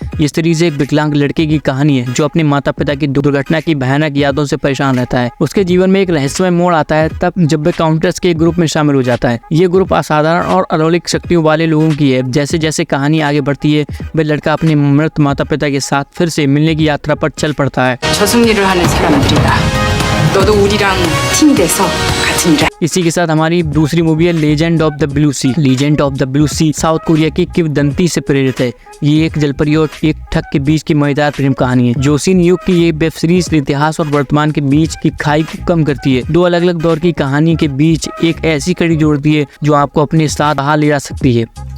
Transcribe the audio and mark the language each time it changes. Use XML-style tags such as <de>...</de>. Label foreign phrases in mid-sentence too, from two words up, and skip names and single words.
<hi>ये सीरीज एक विकलांग लड़के की कहानी है जो अपने माता पिता की दुर्घटना की भयानक यादों से परेशान रहता है। उसके जीवन में एक रहस्यमय मोड़ आता है तब जब वह काउंटर्स के ग्रुप में शामिल हो जाता है। ये ग्रुप असाधारण और अलौकिक शक्तियों वाले लोगों की है। जैसे जैसे कहानी आगे बढ़ती है वह लड़का अपने मृत माता पिता के साथ फिर से मिलने की यात्रा पर चल पड़ता है।</hi> <ko>저승리를 하는 사람들이다. 너도 우리랑 팀이 돼서 같은 일을.</ko> <hi>इसी के साथ हमारी दूसरी मूवी है लेजेंड ऑफ द ब्लू सी। लेजेंड ऑफ द ब्लू सी साउथ कोरिया की किंवदंती से प्रेरित है। ये एक जलपरी और एक ठग के बीच की मजेदार प्रेम कहानी है। जोसिन युग की ये वेब सीरीज इतिहास और वर्तमान के बीच की खाई को कम करती है। 2 अलग अलग दौर की कहानी के बीच एक ऐसी कड़ी जोड़ती है जो आपको अपने साथ बाहर ले जा सकती है।</hi>